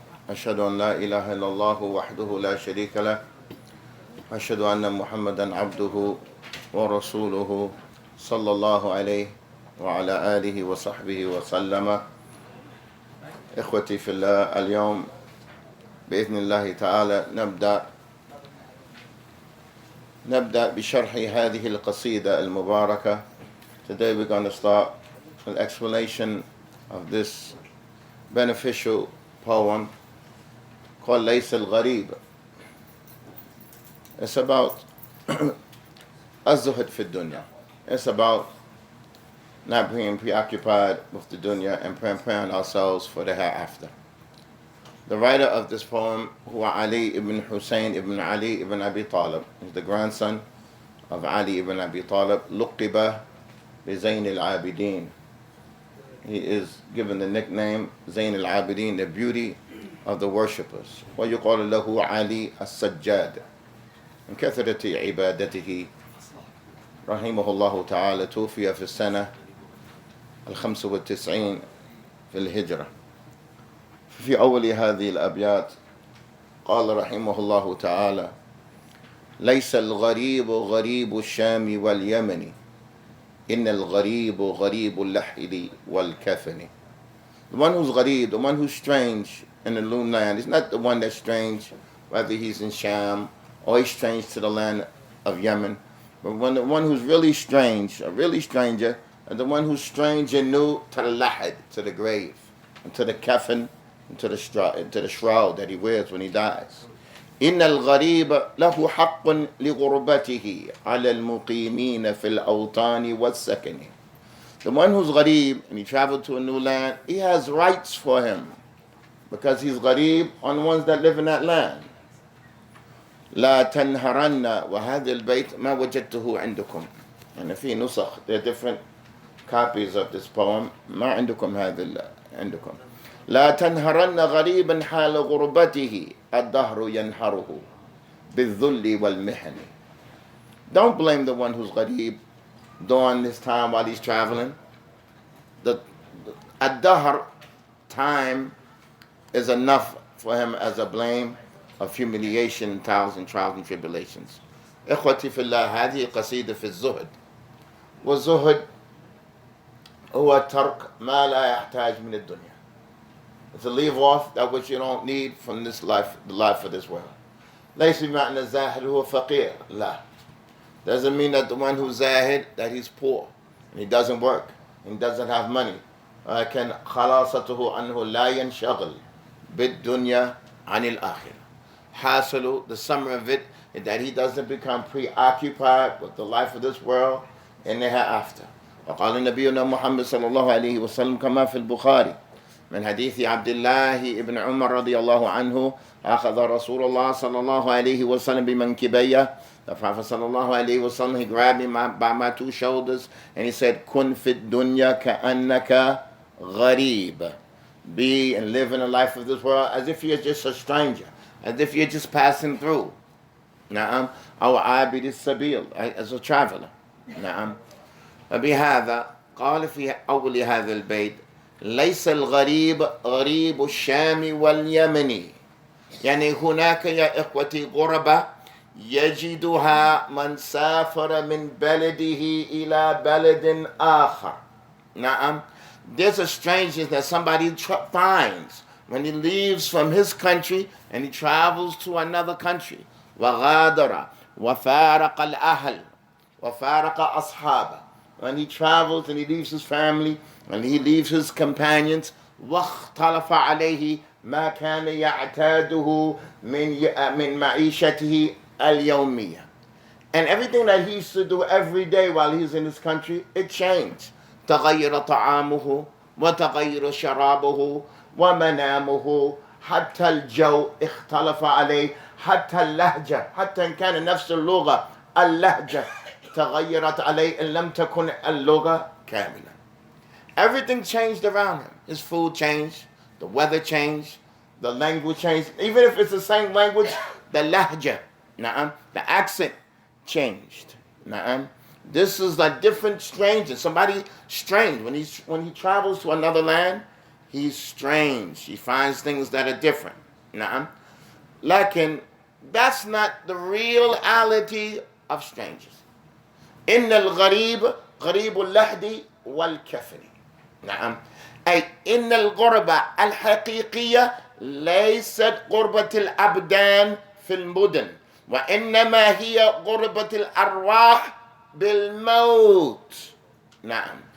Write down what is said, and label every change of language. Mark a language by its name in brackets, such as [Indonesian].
[Arabic] أشهد أن لا إله إلا الله وحده لا شريك له، أشهد أن محمدا عبده ورسوله صلى الله عليه وعلى آله وصحبه وسلم. إخوتي في الله، اليوم بإذن الله تعالى نبدأ بشرح هذه القصيدة المباركة. [English] Today we're going to start an explanation of this beneficial poem called ليس الغريب. It's about [Arabic] الزهد في الدنيا. [English] It's about not being preoccupied with the dunya and preparing ourselves for the hereafter. The writer of this poem, who Ali ibn Hussein ibn Ali ibn Abi Talib, is the grandson of Ali ibn Abi Talib, [Arabic] لقب بزين العابدين. [English] He is given the nickname Zain al-Aabideen, the beauty of the worshippers. [Arabic] ويقال له علي السجاد. من كثرة عبادته رحمه الله تعالى توفي في السنة 95 في الهجرة. في أول هذه الأبيات قال رحمه الله تعالى: ليس الغريب غريب الشام واليمن، إن الغريب غريب اللحد والكفن. [English] The one who's gharib, the one who's strange in the lone land, is not the one that's strange, whether he's in Sham or he's strange to the land of Yemen, but the one who's really strange, a really stranger, and the one who's strange and new to the lahad, to the grave, and to the kafan, to the shroud that he wears when he dies. [Arabic] إن الغريب له حق لغربته على المقيمين في الأوطان والسكن. [English] The one who's gharib and he traveled to a new land, he has rights for him because he's gharib on the ones that live in that land. [Arabic] لا تنهرن وهذا البيت ما وجدته عندكم. [English] And [Arabic] في نسخ, [English] there are different copies of this poem. [Arabic] ما عندكم هذا عندكم. لا تنهرن غريبا حال غربته الدهر ينهره بالذل والمحن. [English] Don't blame the one who's gharib during this time while he's traveling. The الدهر, time, is enough for him as a blame of humiliation, trials and tribulations. [Arabic] إخوتي في الله، هذه قصيدة في الزهد. والزهد هو ترك ما لا يحتاج من الدنيا. [English] It's to leave off that which you don't need from this life, the life of this world. [Arabic] ليس بمعنى الزاهد هو فقير. لا. [English] Doesn't mean that the one who's zahid, that he's poor and he doesn't work and he doesn't have money. [Arabic] لكن خلاصته أنه لا ينشغل بالدنيا عن الآخرة. [English] حاصل, the summary of it is that he doesn't become preoccupied with the life of this world and the hereafter. [Arabic] وقال نبينا محمد صلى الله عليه وسلم كما في البخاري من حديث عبد الله ابن عمر رضي الله عنه: أخذ رسول الله صلى الله عليه وسلم بمنكبيه. [English] The Prophet [Arabic] صلى الله عليه وسلم, [English] he grabbed me by my two shoulders and he said: [Arabic] كن في الدنيا كأنك غريب. [English] Be and live in the life of this world as if you're just a stranger, as if you're just passing through. نعم. [Arabic] أو عابد السبيل, [English] as a traveler. [Arabic] نعم. فبهذا قال في أول هذا البيت: ليس الغريب غريب الشام واليمن. يعني هناك يا إخوتي غربة يجدها من سافر من بلده إلى بلد آخر. نعم. [English] There's a strangeness that somebody finds when he leaves from his country and he travels to another country. [Arabic] وغادر وفارق الأهل وفارق أصحابه. [English] When he travels and he leaves his family and he leaves his companions, [Arabic] واختلف عليه ما كان يعتاده من معيشته اليومية. [English] And everything that he used to do every day while he's in his country, it changed. [Arabic] تغير طعامه وتغير شرابه ومنامه، حتى الجو اختلف عليه، حتى اللهجة، حتى إن كان نفس اللغة، اللهجة تغيرت عليه إن لم تكن اللغة كاملة. [English] Everything changed around him. His food changed, the weather changed, the language changed. Even if it's the same language, the lahja, Na'am. The accent changed. Na'am. This is a different stranger. Somebody strange. When he travels to another land, he's strange. He finds things that are different. Na'am. Lakin, that's not the reality of strangers. [Arabic] إن الغريب غريب اللحد والكفن. نعم. أي إن الغربة الحقيقية ليست غربة الأبدان في المدن، وإنما هي غربة الأرواح بالموت. نعم.